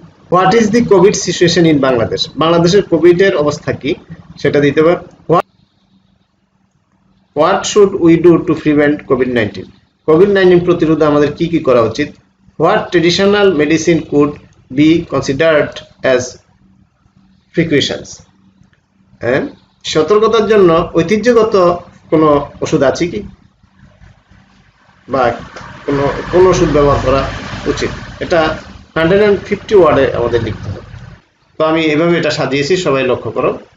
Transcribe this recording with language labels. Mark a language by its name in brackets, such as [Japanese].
[English] what is the COVID situation in Bangladesh, [Bangla] বাংলাদেশের কোভিডের অবস্থা কি সেটা দিতে পারে। [English] what should we do to prevent COVID-19, [Bangla] COVID-19 প্রতিরোধে আমাদের কি কি করা উচিত। [English] What traditional medicine could be considered as precautions? [Bangla] সতর্কতার জন্য ঐতিহ্যগত কোনো ওষুধ আছে কি, বা কোন ওষুধ ব্যবহার করা উচিত। এটা 150 ওয়ার্ডে আমাদের লিখতে হবে। তো আমি এভাবে এটা সাজিয়েছি, সবাই লক্ষ্য করো।